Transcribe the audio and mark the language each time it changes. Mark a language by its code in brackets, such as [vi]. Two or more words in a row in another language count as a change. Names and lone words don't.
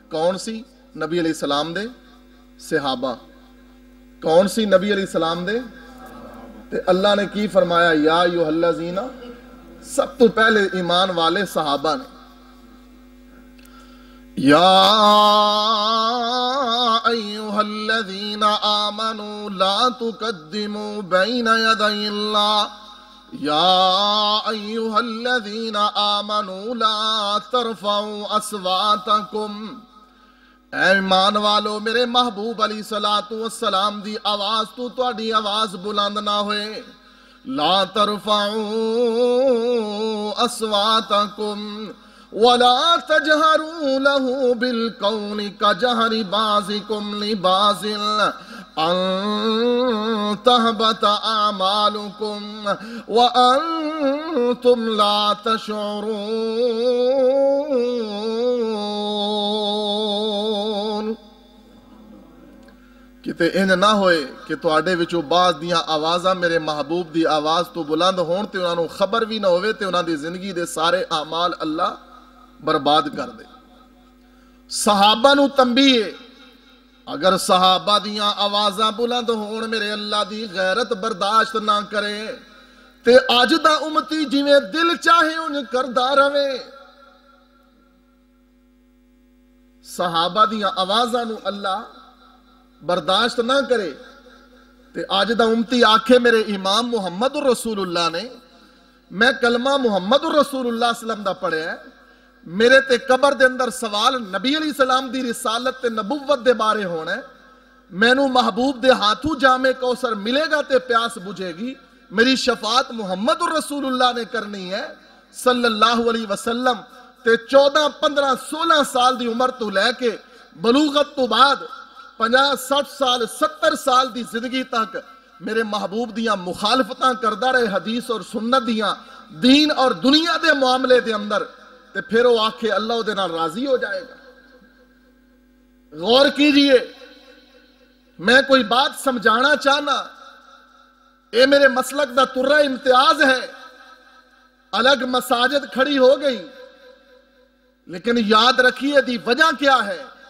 [pa] کون سی؟ نبی علیہ السلام دے صحابہ۔ کون سی؟ نبی علیہ السلام دے تے اللہ نے کی فرمایا؟ [ar] یا ایہا الذین، [pa] سب تو پہلے ایمان والے صحابہ نے۔ [ar] یا ایہا الذین آمنوا لا تقدموا بین یدی اللہ، یا ایہا الذین آمنوا لا ترفعوا اصواتکم، [pa] اے ایمان والو میرے محبوب علیہ السلام دی آواز تو تواڈی آواز بلند نہ ہوئے، [ar] لا ترفعوا اصواتکم ولا تجهروا له بالقول كجهر بعضكم لبعض ان تهبط اعمالكم وانتم لا تشعرون۔ [pa] کتے انج نہ ہوئے کہ تواڈے وچوں بعض دیاں آوازاں میرے محبوب دی آواز تو بلند ہون تے انہاں نوں خبر بھی نہ ہوئے تے انہاں دی زندگی دے سارے اعمال اللہ برباد کر دے۔ صحابہ نو تنبیہ، اگر صحابہ دیاں آوازاں بلند ہون میرے اللہ دی غیرت برداشت نہ کرے تے اج دا امتی جویں دل چاہے انج کردا رہے۔ صحابہ دیاں آوازاں نو اللہ برداشت نہ کرے تے اج دا امتی آکھے میرے امام محمد الرسول اللہ نے، میں کلمہ محمد الرسول اللہ [ar] صلی اللہ علیہ وسلم [pa] دا پڑھیا ہے، میرے تے قبر دے اندر سوال نبی علیہ السلام دی رسالت تے نبوت دے بارے ہونا ہے، مینوں محبوب دے ہاتھوں جامے کوثر ملے گا تے پیاس بجھے گی، میری شفاعت محمد الرسول اللہ نے کرنی ہے [ar] صلی اللہ علیہ وسلم۔ [pa] تے 14، 15، 16 سال دی عمر تو لے کے بلوغت تو بعد 50، 60 سال، 70 سال دی زندگی تک میرے محبوب دیاں مخالفتاں کردہ رہے حدیث اور سنت دیاں، دین اور دنیا دے معاملے دے اندر، تے پھر وہ آکھے اللہ دے نال راضی ہو جائے گا۔ [ur] غور کیجئے، [pa] میں کوئی بات سمجھانا چاہنا، اے میرے مسلک دا ترہ امتیاز ہے، الگ مساجد کھڑی ہو گئی، لیکن یاد رکھیے دی وجہ کیا ہے؟